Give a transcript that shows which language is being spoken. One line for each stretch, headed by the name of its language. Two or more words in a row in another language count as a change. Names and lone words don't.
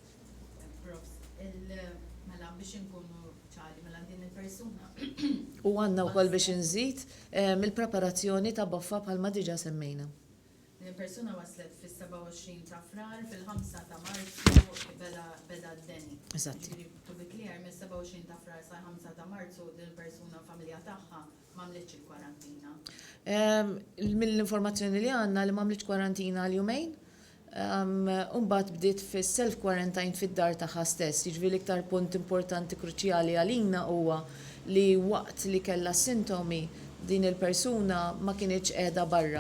Maltese: Mela biex inkunu ċari mela din il-persuna. U għandna wkoll biex inżid il-preparazzjoni ta' boffa bħalma diġà semmejna. Il-persuna waslet fis-27 ta' frar, fil-5 ta' Marzu beda d-deni. Eżatt.
English: To be clear,
Maltese: mis-27 ta' frar sa' 5 ta' Marzu din il-persuna u familja tagħha m'għamlitx il-kwarantina. Mill-informazzjoni li għandna li m'għamlitx kwarantina l-jumejn, mbagħad bdiet fis-self-quarantine fid-dar tagħha stess. Jiġifieri l-iktar punt importanti kruċjali għalina huwa li waqt li kellha sintomi din il-persuna ma kienx qiegħda barra.